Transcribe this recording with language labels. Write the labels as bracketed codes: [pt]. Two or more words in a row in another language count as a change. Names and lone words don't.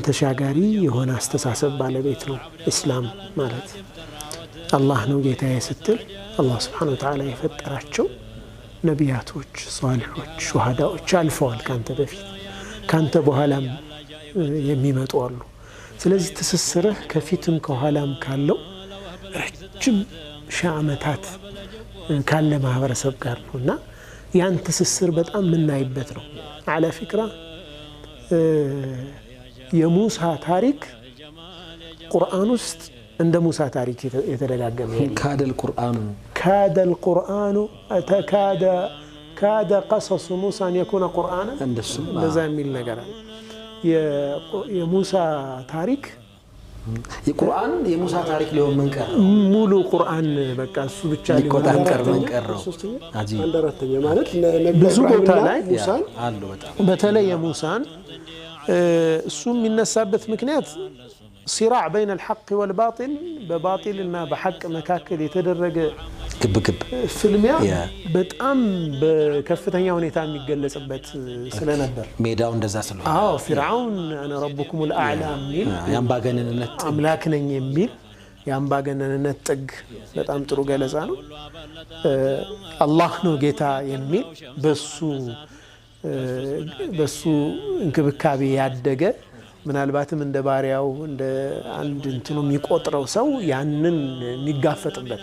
[am] ተሻጋሪ የሆነ አስተሳሰብ ባለቤት ነው እስላም ማለት። አላህ ነው ጌታዬ ስትል አላህ Subhanahu Wa Ta'ala የፈጠራቸው ነቢያቶች፣ ሷሊሖች፣ ሹሃዳዎች አልፈዋል ካንተ በፊት ካንተ በኋላም የሚመጡ አሉ። ስለዚህ ትስስርህ ከፊትም ከኋላም ካለው ረጅም ሺህ ዓመታት ካለ ማህበረሰብ ጋር ነውና ያን ትስስር በጣም ምናይበት ነው። አለ ፍክራ የሙሳ ታሪክ ቁርአን ውስጥ እንደ ሙሳ ታሪክ የተደጋገመ ካደል ቁርአኑ ካደ ቀሰሱ ሙሳ [ar] ان يكون قرانا [am] እንደዛ የሚል ነገር አለ። የሙሳ ታሪክ የቁርአን የሙሳ ታሪክ ሊሆን መንቀር ሙሉ ቁርአን በቃ እሱ ብቻ ሊሆን መንቀረው አንደረተኛ ማለት ብዙ ቦታ ላይ ሙሳን አሉ። በጣም በተለይ የሙሳን እሱ የሚነሳበት ምክንያት [ar] صراع بين الحق والباطل [am] በባጢልና በሐቅ መካከል የተደረገ ግብግብ ፍልሚያ በጣም በከፍተኛ ሁኔታ የሚገለጽበት ስለነበር ሜዳው እንደዛ ስለሆነ ፍርዓውን [ar] انا ربكم الاعلى [am] ሚል ያምባገነንነት አምላክ ነኝ የሚል ያምባገነንነት ጥግ በጣም ጥሩ ገለጻ ነው። አላህ ነው ጌታ የሚል በሱ እንክብካቤ ያደገ ምናልባትም እንደ ባሪያው እንደ አንድ እንትኑ የሚቆጥረው ሰው ያንን የሚጋፈጥበት